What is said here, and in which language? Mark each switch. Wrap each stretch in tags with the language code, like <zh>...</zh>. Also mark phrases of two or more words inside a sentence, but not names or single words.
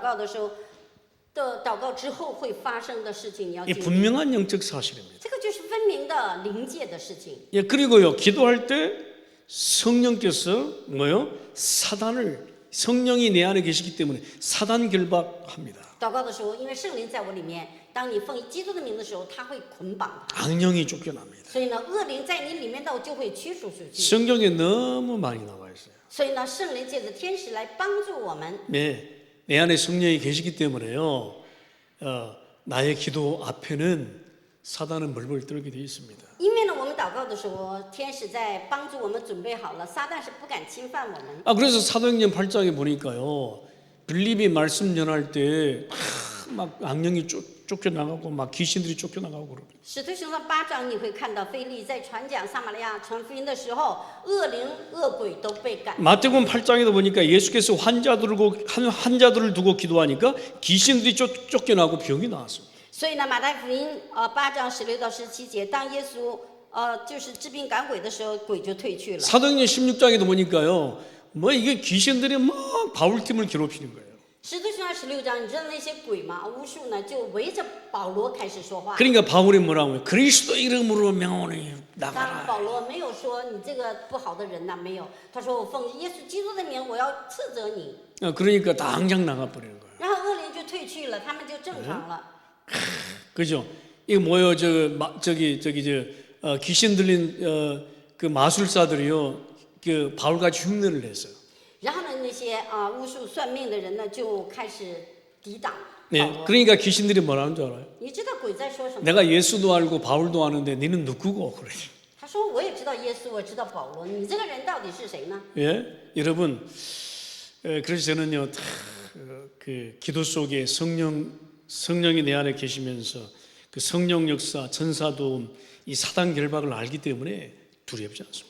<zh>那就是说，我们神的儿女在24祷告的时候， 的祷告之后会发生的事情，你要</zh> <ko>이</ko> <zh>经历。</zh> <ko>분명한 영적 사실입니다.</ko> <zh>这个就是分明的灵界的事情。</zh> <ko>예, 그리고요, 기도할 때 성령께서 뭐요? 성령이 내 안에 계시기 때문에 사단 결박합니다.</ko> <zh>祷告的时候，因为圣灵在我里面，当你奉基督的名的时候，他会捆绑他。</zh> <ko>악령이 쫓겨납니다.</ko> <zh>所以呢，恶灵在你里面呢，就会驱逐出去。</zh> <ko>성경에 너무 많이 나와 있어요.</ko> <zh>所以呢，圣灵借着天使来帮助我们。</zh> <ko>네, 내 안에 성령이 계시기 때문에요. 나의 기도 앞에는 사단은 벌벌 떨게 되어 있습니다.</ko> <zh>因为呢，我们祷告的时候，天使在帮助我们准备好了，撒旦是不敢侵犯我们。</zh> <ko>그래서 사도행전 8장에 보니까요. 빌립이 말씀 전할 때 막 악령이 쫓겨나가고 막 귀신들이 쫓겨나가고 그럽니다.</ko> <zh>使徒行传8章你会看到腓利在传讲撒玛利亚传福音的时候，恶灵恶鬼都被赶。</zh> <ko>마태복음 8장에도 보니까 예수께서 환자들을 두고 기도하니까 귀신들이 쫓겨나고 병이 나왔습니다.</ko> <zh>所以呢，马太福音8章16到17节，当耶稣就是治病赶鬼的时候，鬼就退去了。</zh> <ko>사도행전 16장에도 보니까요. 뭐 이게 귀신들이 막 바울팀을 괴롭히는 거예요.</ko> <zh>使徒行传16章，你知道那些鬼吗？巫术呢，就围着保罗开始说话。</zh> <ko>그러니까 바울이 뭐라고 해요? 그리스도 이름으로 명하노니</ko> <zh>当</zh> <ko>나가라.</ko> <zh>保罗没有说你这个不好的人呐，没有，他说我奉耶稣基督的名，我要斥责你。</zh> <ko>그러니까 당장 나가버리는 거예요.</ko> <zh>然后恶灵就退去了，他们就正常了。</zh> <ko>그죠? 이거 뭐요? 귀신 들린 그 마술사들이요. 그 바울같이 흉내를 냈어요.</ko> <zh>然后呢，那些巫术算命的人呢，就开始抵挡保</zh> <ko>네,</ko> <zh>罗。</zh> <ko>그러니까 귀신들이 뭐라는 줄 알아요?</ko> <zh>你知道鬼在说什么？</zh> <ko>내가 예수도 알고 바울도 아는데 너는 누구고? 그래.</ko> <zh>他说我也知道耶稣，我知道保罗，你这个人到底是谁呢？</zh> <ko>예, 여러분. 그래서 저는요, 그 기도 속에 성령이 내 안에 계시면서 그 성령 역사, 전사 도움, 이 사단 결박을 알기 때문에 두렵지 않습니다.</ko>